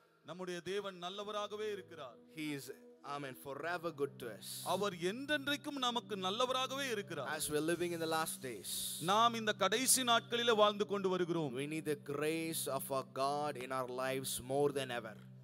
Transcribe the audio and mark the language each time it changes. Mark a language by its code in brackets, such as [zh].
[ta] நம்முடைய தேவன் நல்லவராகவே இருக்கிறார். [en] He is, amen, forever good to us. [ta] அவர் என்றென்றைக்கும் நமக்கு நல்லவராகவே இருக்கிறார். [en] As we're living in the last days, [ta] நாம் இந்த கடைசி நாட்களிலே வாழ்ந்து கொண்டு வருகிறோம். [en] we need the grace of our God in our lives more than ever.